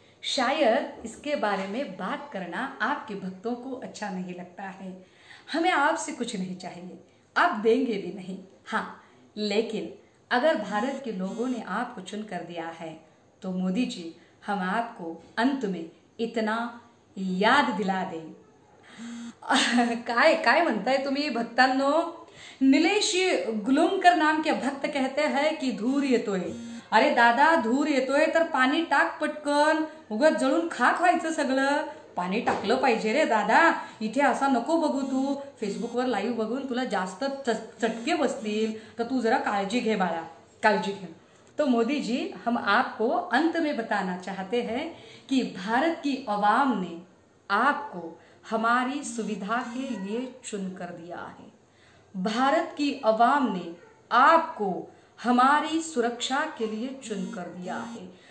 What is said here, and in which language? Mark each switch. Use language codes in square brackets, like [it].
[hi] शायद इसके बारे में बात करना आपके भक्तों को अच्छा नहीं लगता है। हमें आपसे कुछ नहीं चाहिए, आप देंगे भी नहीं, हाँ, लेकिन अगर भारत के लोगों ने आपको चुन कर दिया है, तो मोदी जी हम आपको अंत में इतना याद दिला दें। [mr] काय म्हणताय तुम्ही भक्तांनो? [hi] निलेश गुलुंकर नाम के भक्त कहते हैं कि [mr] धूर येतोय। अरे दादा, धूर येतोय तर पाणी टाक पटकन, उगाच जळून खाक व्हायचं सगळं, पाणी टाकलं पाहिजे रे दादा, इथे असा नको बघू, तू फेसबुकवर लाईव्ह बघून तुला जास्त चटके बसतील, तर तू जरा काळजी घे बाळा, काळजी घे। [hi] तो मोदी जी हम आपको अंत में बताना चाहते हैं कि भारत की अवाम ने आपको हमारी सुविधा के लिए चुन कर दिया है। भारत की अवाम ने आपको हमारी सुरक्षा के लिए चुन कर दिया है।